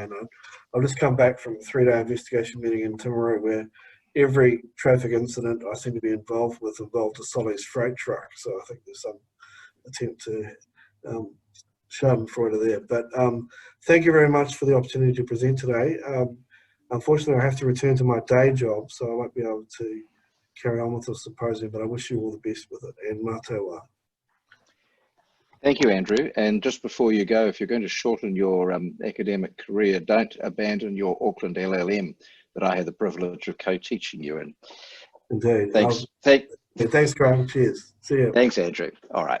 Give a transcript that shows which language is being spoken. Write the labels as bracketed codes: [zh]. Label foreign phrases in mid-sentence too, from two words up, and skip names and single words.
[en] And I've just come back from a 3-day investigation meeting in Timaru where every traffic incident I seem to be involved with involved a Solly's Freight truck. So I think there's some attempt to schadenfreude there. But thank you very much for the opportunity to present today. Unfortunately, I have to return to my day job, so I won't be able to carry on with the symposium, but I wish you all the best with it. [mi] And mā te wā. [en] Thank you, Andrew. And just before you go, if you're going to shorten your academic career, don't abandon your Auckland LLM that I had the privilege of co-teaching you in. Indeed. Thanks. Thanks, Graeme. Cheers. See you. Thanks, Andrew. All right.